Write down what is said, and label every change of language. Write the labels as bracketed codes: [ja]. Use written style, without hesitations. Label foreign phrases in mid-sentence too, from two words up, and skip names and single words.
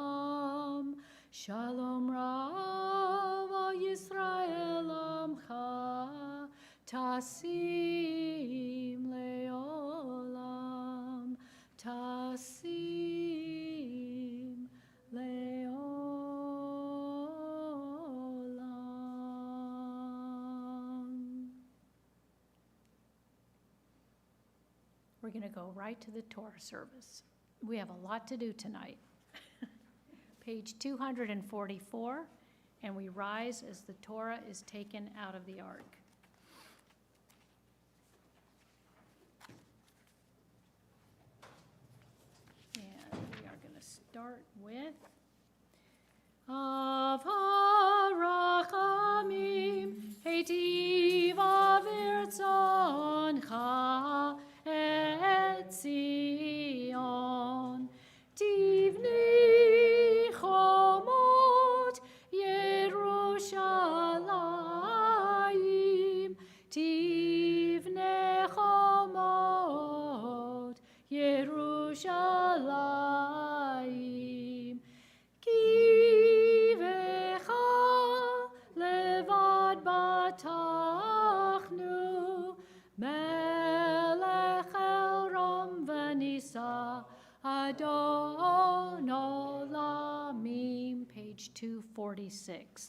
[he] שלום שלום רב על ישראל עמך תשים לעולם תשים לעולם. [en] We're going to go right to the Torah service. We have a lot to do tonight. Page 244, and we rise as the Torah is taken out of the ark. And we are going to start with [he] אב הרחמים היטיבה ברצונך את ציון תבנה חומות ירושלים תבנה חומות ירושלים כי בך לבד בטחנו מלך אל רם ונשא אדון עולמים, [en] page 246.